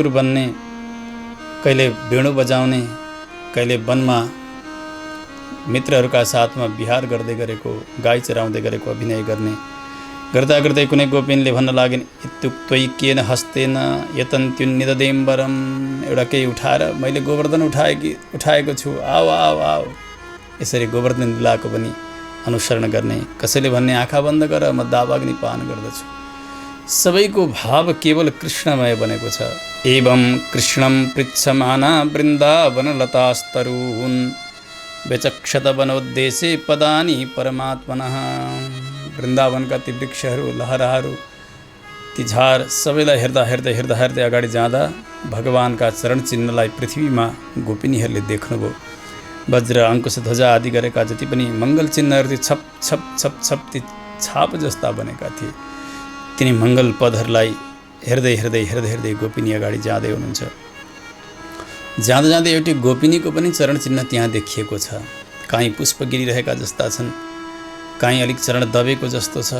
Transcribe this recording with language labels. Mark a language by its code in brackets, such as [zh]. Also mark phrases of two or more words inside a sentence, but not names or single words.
[ne] बन्ने, कहिले वेणु बजाउने, कहिले वनमा मित्रहरूका साथमा विहार गर्दै गरेको, गाई चराउँदै गरेको अभिनय गर्ने, गर्दा गर्दै कुनै गोपिनले भन्न लागिन्, [sa] इत्युक्त्वैक्येन हस्तेन यतन्त्युन्निददेम्बरम, [ne] एउटा केही उठाएर मैले गोवर्धन उठाएको छु, [hi] आओ आओ आओ, [ne] यसरी गोवर्धन लीलाको पनि अनुसरण गर्ने। कसैले भन्ने आँखा बन्द गर म दावाग्नि पान गर्दछु। सबैको भाव केवल कृष्णमय बनेको छ। [sa] एवं कृष्णं पृच्छमाना वृन्दावनलतास्तरून् व्यचक्षत वनोद्देशे पदानि परमात्मनः। [ne] वृन्दावनका ती वृक्षहरू, लहराहरू, ती झार सबैलाई हेर्दा हेर्दै हेर्दा हेर्दै अगाडि जाँदा भगवानका चरण चिन्हलाई पृथ्वीमा गोपिनीहरूले देख्नुभयो। वज्र अङ्कुश ध्वजा आदि गरेका जति पनि मङ्गल चिन्हहरू थिए, छप छप छप छप ती छाप जस्ता बनेका थिए। तिनी मङ्गल पदहरूलाई हेर्दै हेर्दै हेर्दै हेर्दै गोपिनी अगाडि जाँदै हुनुहुन्छ। जाँदा जाँदै एउटी गोपिनीको पनि चरण चिन्ह त्यहाँ देखिएको छ। काहीँ पुष्प गिरिरहेका जस्ता छन्, काहीँ अलिक चरण दबेको जस्तो छ।